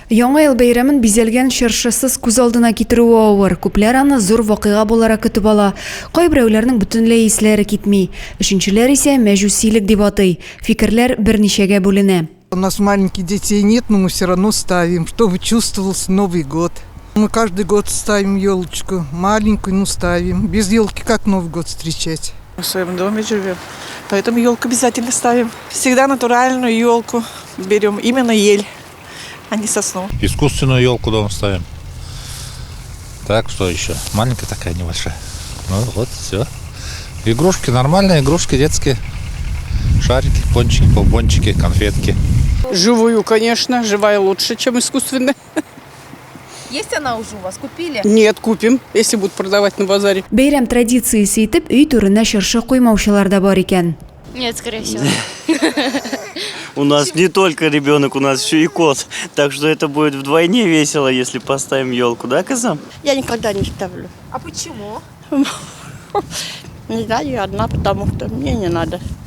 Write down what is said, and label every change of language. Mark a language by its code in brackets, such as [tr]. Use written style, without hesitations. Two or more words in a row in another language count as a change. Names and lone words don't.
[tt] Яңа ел бәйрәмен бизәлгән шыршысыз күз алдына китерүе авыр. Күпләр аны зур вакыйга буларак көтеп ала. Кайберәүләрнең бөтенләй исләре китми. Өченчеләр исә мәҗүсилек дип атый. Фикерләр берничәгә бүленә. [ru] У нас маленьких детей нет, но мы все равно ставим, чтобы чувствовался Новый год. Мы каждый год ставим елочку, маленькую, но ставим. Без елки как Новый год встречать? В своем доме живем, поэтому елку обязательно ставим. Всегда натуральную елку берем, именно ель, а не сосну. Искусственную елку дома ставим. Так, что еще? Маленькая такая, небольшая. Ну вот, все. Игрушки, нормальные игрушки детские. Шарики, пончики, бомбончики, конфетки. Живую, конечно. Живая лучше, чем искусственная. Есть она уже у вас? Купили? Нет, купим, если будут продавать на базаре. [tt] Бәйрәм традициясе итеп өй түренә шыршы куймаучылар да бар икән. [ru] Нет, скорее всего. У нас не только ребенок, у нас еще и кот. Так что это будет вдвойне весело, если поставим елку, да, Казам? Я никогда не ставлю. А почему? Не знаю, я одна, потому что мне не надо.